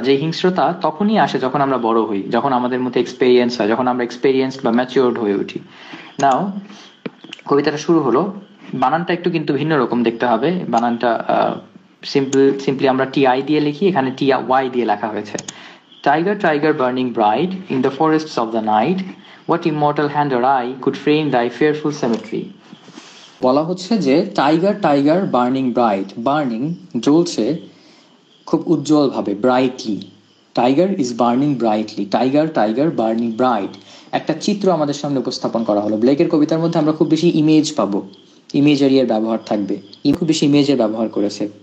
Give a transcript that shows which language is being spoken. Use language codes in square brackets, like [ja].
[bn] যে হিংস্রতা তখনই আসে যখন আমরা বড় হই, যখন আমাদের মধ্যে এক্সপেরিয়েন্স হয়, যখন আমরা এক্সপেরিয়েন্সড বা ম্যাচিওরড হয়ে উঠি। নাও, কবিতাটা শুরু হলো, বানানটা একটু কিন্তু ভিন্ন রকম দেখতে হবে। বানানটা সিম্পলি আমরা টি-আই দিয়ে লিখি, এখানে টি-ওয়াই দিয়ে লেখা হয়েছে। [en] Tiger, tiger burning bright in the forests of the night, what immortal hand or eye could frame thy fearful symmetry? [bn] বলা হচ্ছে যে [en] tiger, tiger burning bright, [bn] burning জ্বলছে খুব উজ্জ্বল ভাবে, brightly. [en] Tiger is burning brightly, tiger, tiger burning bright. [bn] একটা চিত্র আমাদের সামনে উপস্থাপন করা হলো। ব্লেকের কবিতার মধ্যে আমরা খুব বেশি ইমেজ পাবো, ইমেজারি এর ব্যবহার থাকবে, খুব বেশি ইমেজের ব্যবহার করেছে।